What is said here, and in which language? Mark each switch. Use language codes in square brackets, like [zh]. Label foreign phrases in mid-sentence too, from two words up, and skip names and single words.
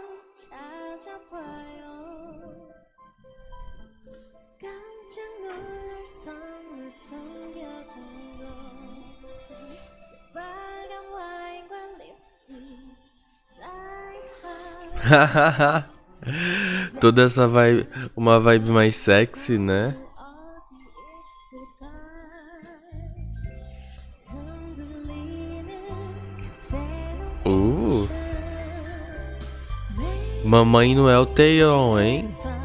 [ko] 찾아봐요 깜짝 놀랄 선물 숨겨둔 거 새빨간 와인과 립스 [pt] Toda essa vibe, uma vibe mais sexy, né? Mamãe Noel Taeyeon, hein?